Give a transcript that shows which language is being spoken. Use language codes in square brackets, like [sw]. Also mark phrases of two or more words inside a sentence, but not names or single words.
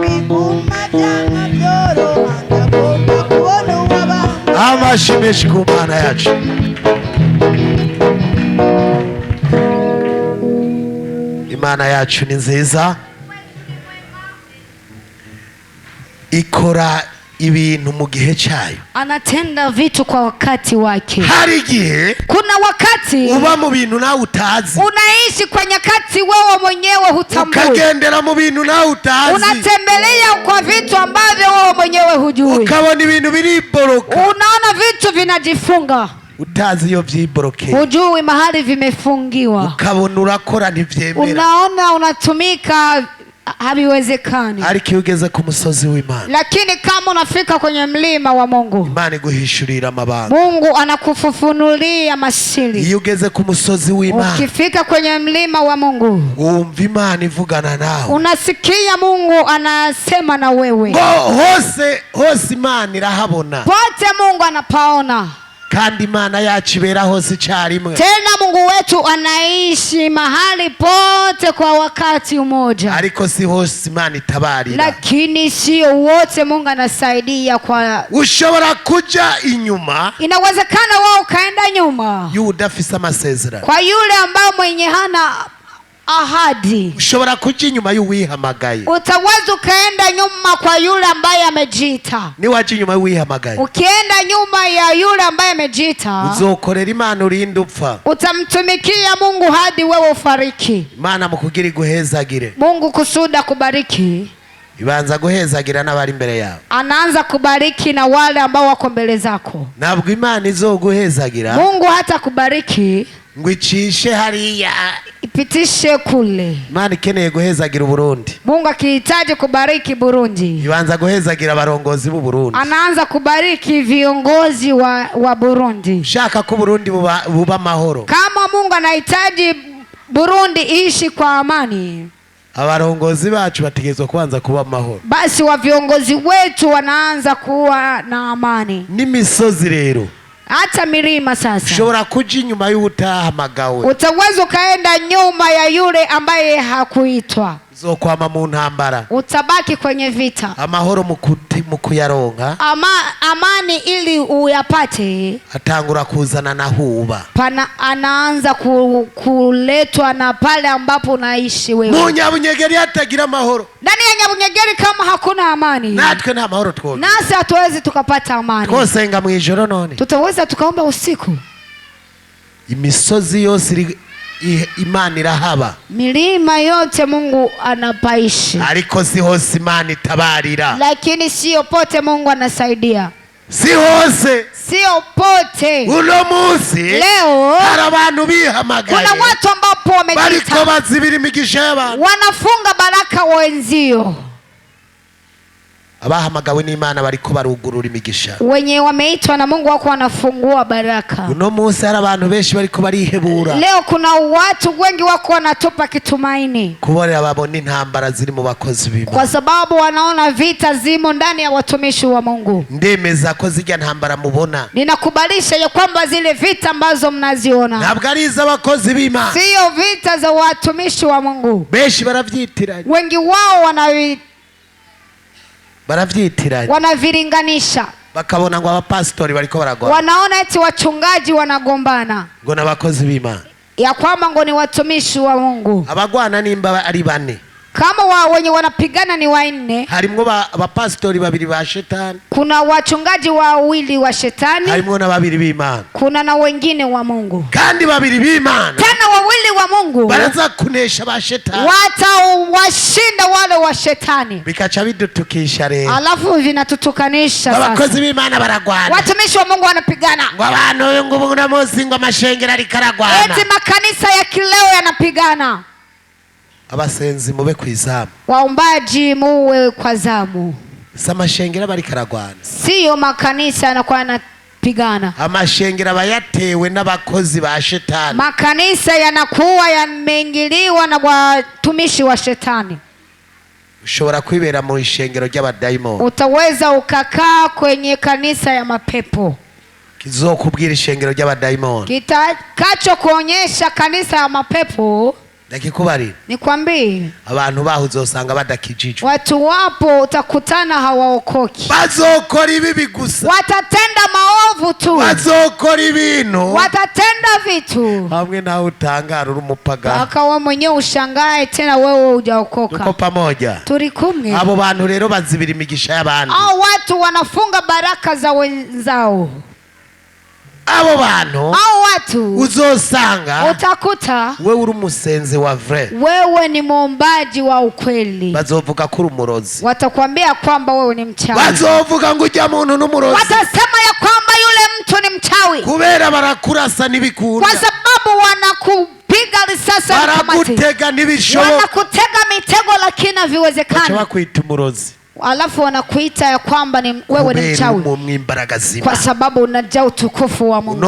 [rn] biguma byanga byoroha ndagomba kubona uwabambwe amashimeshi ku Mana yacu. Imana yacu ni nziza, ikora ibintu mu gihe cyayo. [sw] Anatenda vitu kwa wakati wake. [rn] Hari igihe [sw] kuna wakati [rn] uba mu bintu nawe utazi, [sw] unaishi kwa nyakati wewe mwenyewe hutambui, [rn] ukagendera mu bintu nawe utazi, [sw] unatembelea kwa vitu ambavyo wewe mwenyewe hujui, [rn] ukabona ibintu biriboroka, [sw] unaona vitu vinajifunga [rn] utazi iyo vyiboroke, [sw] hujui mahali vimefungiwa, [rn] ukabona urakora ntivyemera, [sw] unaona unatumika habiwezekani. [rn] ariko iyo ugeze ku musozi w'Imana, [sw] lakini kama unafika kwenye mlima wa Mungu, [rn] Imana iguhishurira amabanga. [sw] Mungu anakufufunulia masiri. [rn] Iyo ugeze ku musozi w'Imana, [sw] ukifika kwenye mlima wa Mungu, [rn] wumva Imana ivugana nawe, [sw] unasikia Mungu anasema na wewe. [rn] hose Imana irahabona, [sw] pote Mungu anapaona, [rn] kandi Imana yacu ibera hose icyarimwe. [sw] tena Mungu wetu anaishi mahali pote kwa wakati mmoja, [rn] ariko si hose Imana itabarira, [sw] lakini sio wote Mungu anasaidia. Kwa [rn] ushobora kuja inyuma, [sw] inawezekana wao kaenda nyuma [rn] y'udafise amasezerano, [sw] kwa yule ambaye mwenye hana ahadi. [rn] ushobora kuja inyuma y'uwihamagaye, [sw] utaweza ukaenda nyuma kwa yule ambaye amejiita. [rn] ni waje inyuma y'uwihamagaye, [sw] ukienda nyuma ya yule ambaye amejiita, [rn] uzokorera Imana urinde upfa, [sw] utamtumikia Mungu hadi wewe ufariki. [rn] Imana mukugira iguhezagire, [sw] Mungu kusuda kubariki, [rn] ibanza guhezagira n'abari imbere yawe, [sw] anaanza kubariki na wale ambao wako mbele zako. [rn] ntabwo Imana izoguhezagira [sw] Mungu hata kubariki [rn] ngo icishe hariya, [sw] ipitishe kule. [rn] Imana ikeneye guhezagira Burundi, [sw] Mungu akihitaji kubariki Burundi, [rn] ibanza guhezagira abarongozi b'u Burundi, [sw] anaanza kubariki viongozi wa Burundi. [rn] shaka ko Burundi buba amahoro, [sw] kama Mungu anahitaji Burundi ishi kwa amani, [rn] abarongozi bacu bategerezwa kubanza kuba amahoro, [sw] basi wa viongozi wetu wanaanza kuwa na amani. [rn] n'imisozi rero, [sw] hata milima sasa, [rn] ushobora kuja inyuma y'utahamagawe, [sw] utaweza ukaenda nyuma ya yule ambaye hakuitwa, [rn] uzokwama mu ntambara, [sw] utabaki kwenye vita. [rn] amahoro mu kuyaronka, [sw] amani ili uyapate, [rn] atangura kuzana na huba, [sw] anaanza kuletwa na pale ambapo unaishi wewe. [rn] mu Nyabunyegeri hatagira amahoro, [sw] ndani ya Nyabunyegeri kama hakuna amani, [rn] natwe nta mahoro twone, [sw] nasi hatuwezi tukapata amani. [rn] twosenga mu ijoro none, [sw] tutaweza tukaomba usiku. [rn] imisozi yose Imana irahaba, [sw] milima yote Mungu anapaishi, [rn] ariko si hose Imana itabarira, [sw] lakini sio pote Mungu anasaidia, [rn] si hose, [sw] sio pote. [rn] uno munsi [sw] leo [rn] hari abantu bihamagaye, [sw] kuna watu ambapo [rn] bariko [sw] wamejiita, [rn] bazibira imigisha y'abantu, [sw] wanafunga baraka wenzio. [rn] abahamagawe n'Imana bariko barugurura imigisha, [sw] wenye wameitwa na Mungu wako wanafungua baraka. [rn] uno munsi hari abantu benshi bariko barihebura, [sw] leo kuna watu wengi wako wanatupa kitumaini, [rn] kubera babona intambara ziri mu bakozi b'Imana, [sw] kwa sababu wanaona vita zimo ndani ya watumishi wa Mungu. [rn] ndemeza ko zijya ntambara mubona, [sw] ninakubalisha ya kwamba zile vita ambazo mnaziona [rn] ntabwo ari iz'abakozi b'Imana, [sw] sio vita za watumishi wa Mungu. [rn] benshi baravyitiranya, [sw] wengi wao wanaviringanisha, [rn] bakabona ngo abapasitori bariko baragwana, [sw] wanaona eti wachungaji wanagombana, [rn] ngo n'abakozi b'Imana, [sw] ya kwamba ngo ni watumishi wa Mungu. [rn] abagwana nimba ari bane, [sw] kama wenye wanapigana ni wanne, [rn] harimwo abapasitori babiri ba shetani, [sw] kuna wachungaji wawili wa shetani, [rn] harimwo na babiri b'Imana, [sw] kuna na wengine wa Mungu, [rn] kandi babiri b'Imana [sw] tena wawili wa Mungu [rn] baraza kunesha ba shetani, [sw] watawashinda wale wa shetani, [rn] bikaca bidutukisha rero, [sw] alafu vinatutukanisha. [rn] abakozi b'Imana baragwana, [sw] watumishi wa Mungu wanapigana, [rn] ngo abantu ngo ubu munsi ngo amashengero ariko aragwana, [sw] eti makanisa ya kileo yanapigana. [rn] abasenzi mube kwizamu, [sw] waombaji muwe kwa zamu, [rn] samashengero bariko aragwana, [sw] sio makanisa yanakuwa yanapigana. [rn] Amashengero abayatewe n'abakozi ba shetani. [sw] Makanisa yanakuwa yameingiliwa na watumishi wa shetani. [rn] Ushobora kwibera mu ishengero ry'abadayimoni. [sw] Utaweza ukakaa kwenye kanisa ya mapepo. [rn] Kizokubwira ishengero ry'abadayimoni. [sw] Kitakacho kuonyesha kanisa ya mapepo. [rn] Ndakikubari. [sw] Nikwambie. [rn] Abantu baho uzosanga badakijijwe. [sw] Watu wapo utakutana hawaokoki. [rn] Bazokora ibibi gusa. [sw] Watatenda maovu tu. [rn] Bazokora ibintu. [sw] Watatenda vitu. [rn] Hamwe nawe utangara uri umupagani. [sw] Akawa mwenyewe ushangae tena wewe hujaokoka. Tuko pamoja. [rn] Turi kumwe. Abo bantu rero bazibira imigisha y'abandi. [sw] Hao watu wanafunga baraka za wenzao. [rn] Abo bantu [sw] hao watu [rn] uzosanga [sw] utakuta [rn] wewe uri umusenzi wa vrai, [sw] wewe ni muombaji wa ukweli. [rn] bazovuga ko uri umurozi, [sw] watakwambia kwamba wewe ni mchawi, [rn] bazovuga ngo ujya muntu n'umurozi, [sw] watasema ya kwamba yule mtu ni mchawi, [rn] kubera barakurasa n'ibikunda, [sw] kwa sababu wanakupiga risasi, [rn] barakutega n'ibishoboka, [sw] wanakutega mitego lakini haviwezekani, [rn] bacha bakwita umurozi, [sw] alafu wanakuita ya kwamba ni wewe ni mchawi, kwa sababu unajaa utukufu wa Mungu.